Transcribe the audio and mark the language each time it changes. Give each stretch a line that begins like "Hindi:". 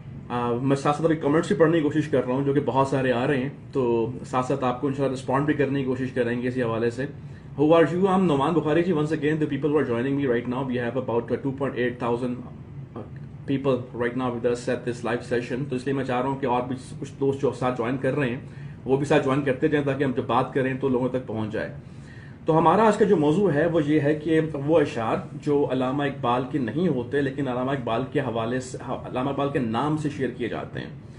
Hindi: मैं साथ साथ अभी कमेंट्स भी पढ़ने की कोशिश कर रहा हूँ जो कि बहुत सारे आ रहे हैं, तो साथ साथ आपको इंशाल्लाह रिस्पॉन्ड भी करने की कोशिश करेंगे इसी हवाले से।
English: Who are you? I'm Numan Bukhari ji. Once again, the people who are joining me right now, we have about 2.8 thousand people right now with us at this live session.
Hindi: तो इसलिए मैं चाह रहा हूँ कि और भी कुछ दोस्त जो साथ ज्वाइन कर रहे हैं वो भी साथ ज्वाइन करते जाएं ताकि हम जब बात करें तो लोगों तक पहुँच जाए। तो हमारा आज का जो मौजू है वो ये है कि वो अशार जो अल्लामा इकबाल के नहीं होते लेकिन अल्लामा इकबाल के हवाले से, अल्लामा इकबाल के नाम से शेयर किए जाते हैं।